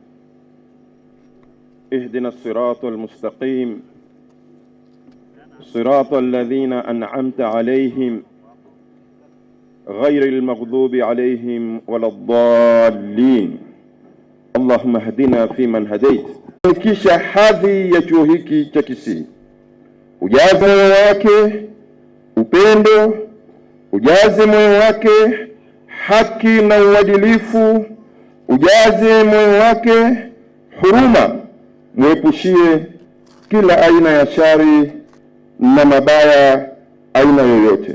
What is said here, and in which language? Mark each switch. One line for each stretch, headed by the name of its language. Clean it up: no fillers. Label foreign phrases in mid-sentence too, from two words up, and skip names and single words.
Arabic: اهدنا الصراط المستقيم صراط الذين أنعمت عليهم غير المغضوب عليهم ولا الضالين. اللهم اهدنا فيمن هديت.
Swahili: Kisha hadhi ya chuo hiki cha Kisii, ujaze moyo wake upendo, ujaze moyo wake haki na uadilifu, ujaze moyo wake huruma, mwepushie kila aina ya shari na mabaya aina yoyote.